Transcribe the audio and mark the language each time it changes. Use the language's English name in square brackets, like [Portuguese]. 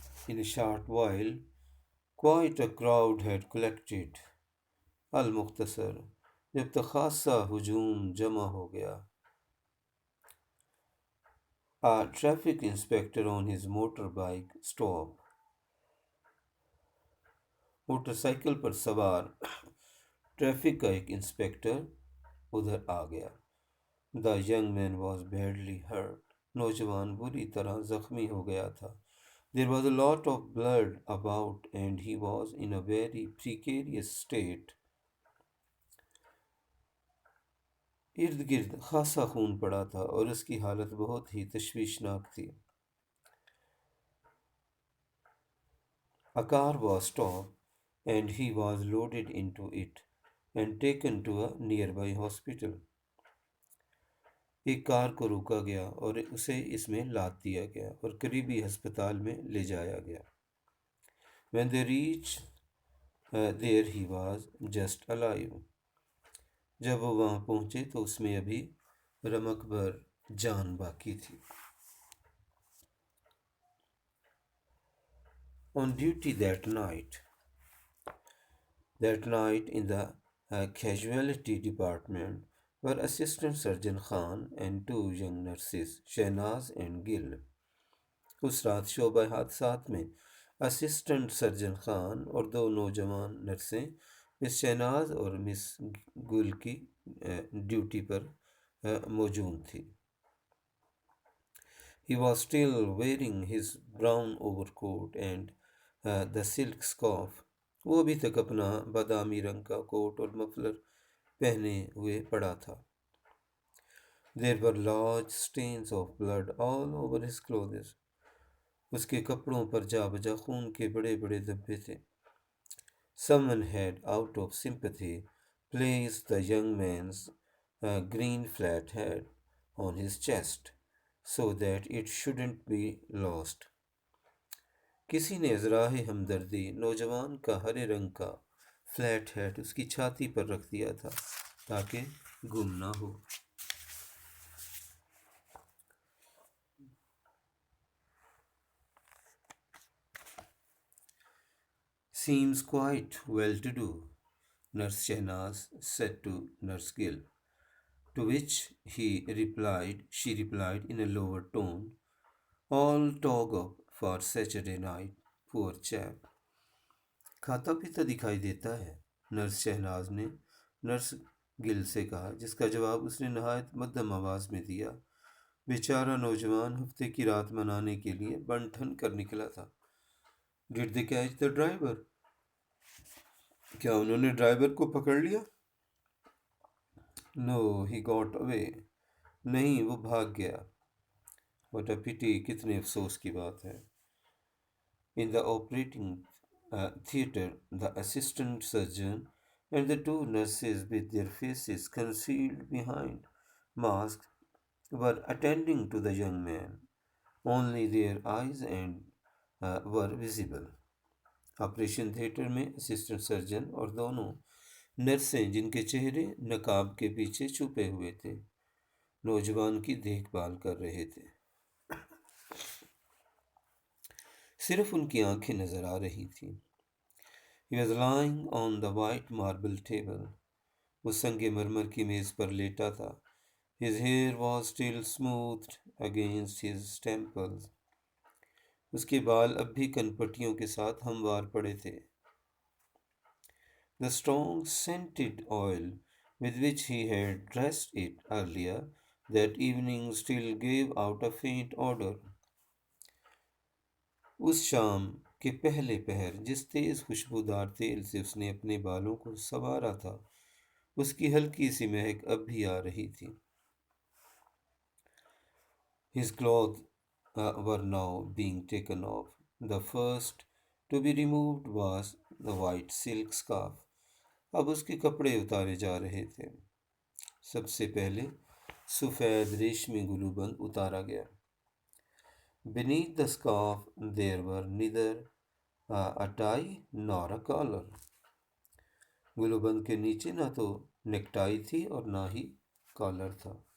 [English] In a short while, quite a crowd had collected. [Hindi] अल-मुख्तसर, जब तक खासा हुजूम जमा हो गया। [English] A traffic inspector on his motorbike stopped. [Hindi] Motorcycle पर सवार ट्रैफिक का एक इंस्पेक्टर उधर आ गया। [English] The young man was badly hurt. [Hindi] नौजवान बुरी तरह जख्मी हो गया था। [English] There was a lot of blood about and he was in a very precarious state. [Hindi] इर्द गिर्द खासा खून पड़ा था और उसकी हालत बहुत ही तशवीशनाक थी। [English] A car was stopped and he was loaded into it and taken to a nearby hospital. [Hindi] एक कार को रोका गया और उसे इसमें लाद दिया गया और करीबी अस्पताल में ले जाया गया। [English] When they reached there he was just alive. [Hindi] जब वो वहाँ पहुँचे तो उसमें अभी रमक भर जान बाकी थी। [English] On duty that night in the casualty department, were Assistant Surgeon Khan and two young nurses, Shehnaz and Gil. [Hindi] उस रात शोबा हादसात में असिस्टेंट सर्जन खान और दो नौजवान नर्सें मिस शहनाज और मिस गुल की ड्यूटी पर मौजूद थी. [English] He was still wearing his brown overcoat and the silk scarf. [Hindi] वो अभी तक अपना बादामी रंग का कोट और मफलर पहने हुए पड़ा था. [English] There were large stains of blood all over his clothes. [Hindi] उसके कपड़ों पर जा बजा खून के बड़े बड़े धब्बे थे. [English] Someone had, out of sympathy, placed the young man's green flat hat on his chest so that it shouldn't be lost. [Hindi] किसी ने इज़राह हमदर्दी नौजवान का हरे रंग का फ्लैट हैट उसकी छाती पर रख दिया था ताकि गुम ना हो. [English] Seems quite well to do, Nurse Shehnaz said to Nurse Gill, to which she replied in a lower tone, all talk up for Saturday night, poor chap. [Hindi] खाता पीता दिखाई देता है, नर्स शहनाज ने नर्स गिल से कहा, जिसका जवाब उसने नहायत मध्यम आवाज में दिया. बेचारा नौजवान हफ्ते की रात मनाने के लिए बन ठन कर निकला था. [English] Did they catch the driver? [Hindi] क्या उन्होंने ड्राइवर को पकड़ लिया? [English] No, he got away. [Hindi] नहीं, वो भाग गया. [English] what a pity, [Hindi] कितने अफसोस की बात है. [English] In the operating theatre, the assistant surgeon and the two nurses, with their faces concealed behind masks, were attending to the young man. Only their eyes were visible. [Hindi] Operation theatre में assistant surgeon और दोनों नर्सें जिनके चेहरे नकाब के पीछे छुपे हुए थे, नौजवान की देखभाल कर रहे थे. सिर्फ उनकी आंखें नजर आ रही थीं. [English] He was lying on the white marble table. [Hindi] वो संगे मरमर की मेज पर लेटा था. [English] His hair was still smoothed against his temples. [Hindi] उसके बाल अब भी कनपट्टियों के साथ हमवार पड़े थे. [English] The strong scented oil with which he had dressed it earlier that evening still gave out a faint odor. [Hindi] उस शाम के पहले पहर जिस तेज खुशबूदार तेल से उसने अपने बालों को संवारा था, उसकी हल्की सी महक अब भी आ रही थी. [English] His clothes were now being taken off. The first to be removed was the white silk scarf. [Hindi] अब उसके कपड़े उतारे जा रहे थे. सबसे पहले सफ़ेद रेशमी गुलूबंद उतारा गया. [English] Beneath the scarf there were neither a tie nor a collar. [Hindi] गुलूबंद के नीचे ना तो नेकटाई थी और ना ही कॉलर था.